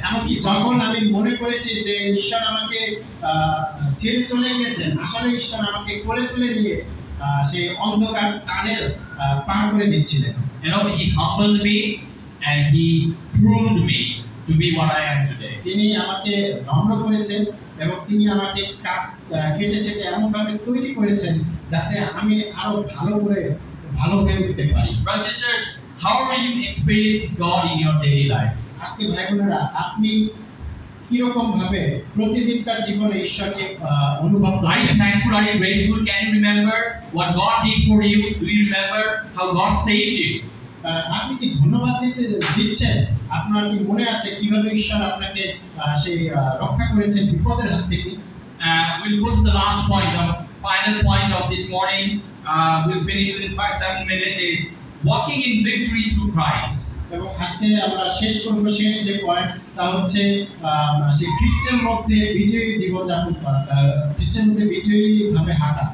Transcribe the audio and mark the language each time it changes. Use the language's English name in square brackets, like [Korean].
[Bangla] এমনকি যখন আমি মনে করেছি যে ঈশ্বর আমাকে ছেড়ে চলে গেছেন, আসলে ঈশ্বর আমাকে কোলে তুলে নিয়ে সেই অন্ধকার টানেল পার করে দিচ্ছিলেন। [English] You know, He humbled me and He pruned me. to be what I am today. [Bangla] তিনি আমাকে নম্র করেছেন এবং তিনি আমাকে কেটে ছেটে এমন ভাবে তৈরি করেছেন যাতে আমি আরো ভালো হয়ে উঠতে পারি। [English] Brothers and sisters, how are you experiencing God in your daily life? [Bangla] আজকে ভাই বোনেরা, আপনি কি রকম ভাবে প্রতিদিনকার জীবনে ঈশ্বরকে অনুভব [English] Are [Bangla] করেন? [English] you thankful? Are you grateful? Can you remember what God did for you? Do you remember how God saved you? [Bangla] আপনি কি ধন্যবাদ দিচ্ছেন? আপনার কি মনে আছে কিভাবে ঈশ্বর আপনাকে সেই রক্ষা করেছেন বিপদের হাত থেকে? [English] We'll go to the last point, the final point of this morning. We'll finish within 5-7 minutes. Is walking in victory through Christ. [Bangla] এবং আজকে আমরা শেষ যে পয়েন্ট তা হচ্ছে সেই খ্রিস্টের মধ্যে বিজয়ী জীবনযাপন করা, খ্রিস্টের মধ্যে বিজয়ী ভাবে হাঁটা।